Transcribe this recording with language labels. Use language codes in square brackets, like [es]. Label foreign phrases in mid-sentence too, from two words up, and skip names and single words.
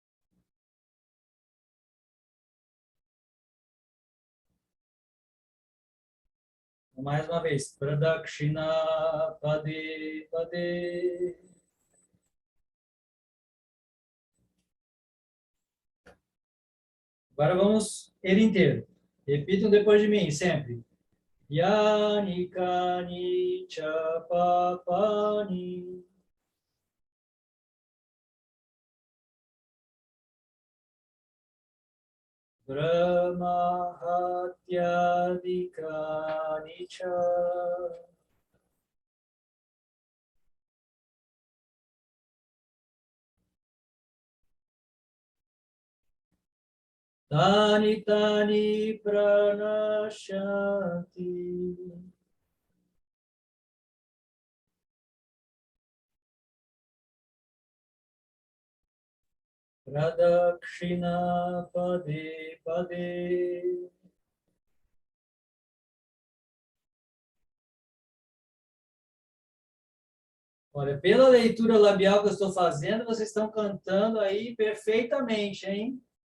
[pt] Mais uma vez. [sa] प्रदक्षिण पदे पदे. [pt] Agora vamos ele inteiro. Repitam depois de mim, sempre. [sa] यानि कानि चपापानि. ब्रह्म हत्यादिकानि च. तानि तानि प्रणशन्ति. प्रदक्षिण पदे पदे. [pt] Olha, pela leitura labial que eu estou fazendo, vocês estão cantando aí perfeitamente, hein?